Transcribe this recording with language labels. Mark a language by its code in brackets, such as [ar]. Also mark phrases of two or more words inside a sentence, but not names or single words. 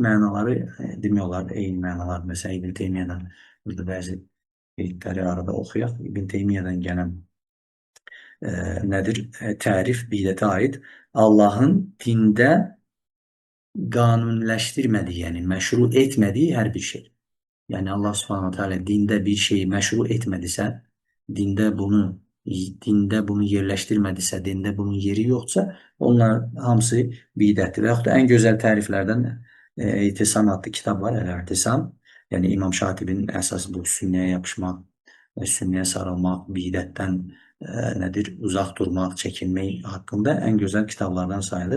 [az] Mənaları demək olar, eyni mənalar. Məsələn, İbn Teymiyədən burada bəzi qeydləri arada oxuyaq. İbn Teymiyədən gələn nədir? Tərif bidətə aid Allahın dində qanuniləşdirmədiyi, yəni məşru etmədiyi hər bir şey. [tr] Yani Allah [ar] سبحانه وتعالى [tr] dinde bir şeyi meşru etmediyse, dinde bunu yerleştirmediyse, dinde bunun yeri yoksa [az] onlar hamısı bidətdir. Və yaxud da ən gözəl təriflərdən İtisam adlı kitab var, El-İtisam. Yəni İmam Şatibinin əsas bu sünnəyə yapışmaq və sünnəyə sarılmaq, bidətdən nədir? Uzaq durmaq, çəkinmək haqqında ən gözəl kitablardan sayılır.